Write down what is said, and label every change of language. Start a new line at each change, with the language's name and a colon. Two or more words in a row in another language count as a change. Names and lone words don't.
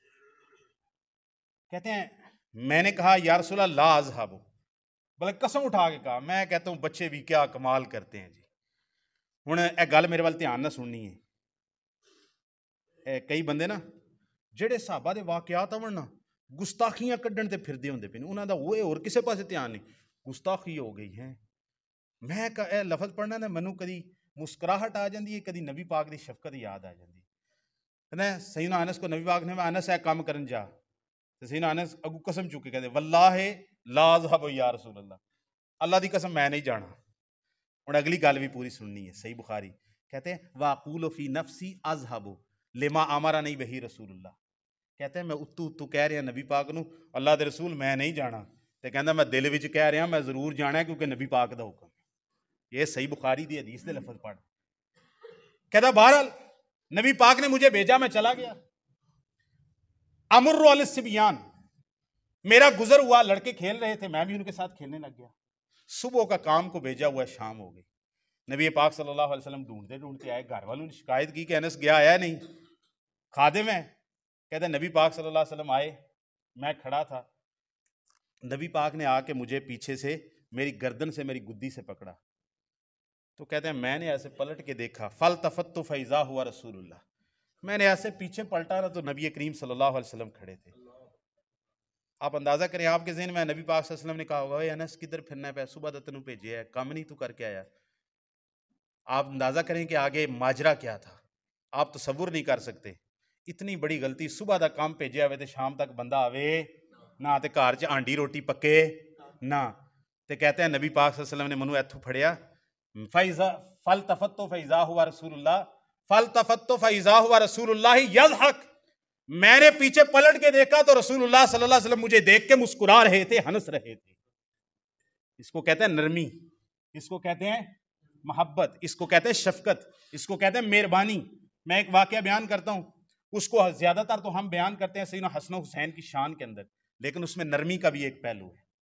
Urdu: کہتے ہیں میں نے کہا یا رسول اللہ
Arabic: لا اذهب،
Urdu: بلکہ قسم اٹھا کے کہا. میں کہتا ہوں بچے بھی کیا کمال کرتے ہیں جی.
Punjabi: ہن اے گل میرے وال دھیان نہ سننی ہے. کئی بندے نا جڑے صحابہ دے واقعات آون نا گستاخیاں کڈن تے پھردے ہوندے پے، انہاں دا وہ اور کسے پاسے دھیان نہیں.
Urdu: گستاخی ہو گئی ہے.
Punjabi: میں اے لفظ پڑھنا نا مینوں کدی مسکراہٹ آ جاندی ہے، کدی نبی پاک دی شفقت یاد آ جاندی ہے. سیدنا انس کو نبی پاک نے انس اے کام کرن جا، تے سیدنا انس اگو قسم چک کے کہتے
Arabic: واللہ لا اذهب یا رسول اللہ،
Punjabi: اللہ دی قسم میں نہیں جانا. ہن اگلی گل بھی پوری سننی ہے.
Urdu: صحیح بخاری کہتے ہیں
Arabic: واقول فی نفسی اذهب لما امرنی بہ رسول اللہ.
Punjabi: کہتے ہیں میں اتو کہہ رہا نبی پاک نو اللہ دے رسول میں نہیں جانا، تے کہندا میں دل وچ کہہ رہا میں ضرور جانا ہے کیونکہ نبی پاک دا حکم.
Urdu: یہ صحیح بخاری
Punjabi: دی حدیث دے لفظ پڑھ.
Urdu: کہتا بہرحال نبی پاک نے مجھے بھیجا، میں چلا گیا.
Arabic: امر علی الصبیان،
Urdu: میرا گزر ہوا، لڑکے کھیل رہے تھے، میں بھی ان کے ساتھ کھیلنے لگ گیا. صبح کا کام کو بھیجا ہوا شام ہو گئی. نبی پاک صلی اللہ علیہ وسلم ڈھونڈتے آئے. گھر والوں نے شکایت کی کہ انس گیا آیا نہیں، خادم ہے. کہتے ہیں نبی پاک صلی اللہ علیہ وسلم آئے، میں کھڑا تھا. نبی پاک نے آ کے مجھے پیچھے سے میری گردن سے میری گدی سے پکڑا. تو کہتے ہیں میں نے ایسے پلٹ کے دیکھا،
Arabic: فالتفت فاذا ہوا رسول اللہ.
Urdu: میں نے ایسے پیچھے پلٹا نا تو نبی کریم صلی اللہ علیہ وسلم کھڑے تھے. آپ اندازہ کریں آپ کے ذہن میں نبی پاک صلی اللہ علیہ وسلم نے کہا ہوگا
Punjabi: اے انس کدھر پھرنا پہ، صبح تینوں بھیجیا ہے، کام نہیں تو کر کے آیا.
Urdu: آپ اندازہ کریں کہ آگے ماجرا کیا تھا، آپ تصور نہیں کر سکتے.
Punjabi: اتنی بڑی غلطی، صبح دا کام بھیجیا ہوئے تے شام تک بندہ آوے نہ، تے گھر چ آنڈی روٹی پکے نہ. تے کہتے ہیں نبی پاک صلی اللہ علیہ وسلم نے منو ایتھوں پھڑیا،
Arabic: فالتفت فاذا ہوا رسول اللہ، فالتفت فاذا ہوا رسول اللہ یضحک.
Urdu: میں نے پیچھے پلٹ کے دیکھا تو رسول اللہ صلی اللہ علیہ وسلم مجھے دیکھ کے مسکرا رہے تھے، ہنس رہے تھے. اس کو کہتے ہیں نرمی، اس کو کہتے ہیں محبت، اس کو کہتے ہیں شفقت، اس کو کہتے ہیں مہربانی. میں ایک واقعہ بیان کرتا ہوں، اس کو زیادہ تر تو ہم بیان کرتے ہیں سیدنا حسن و حسین کی شان کے اندر، لیکن اس میں نرمی کا بھی ایک پہلو ہے.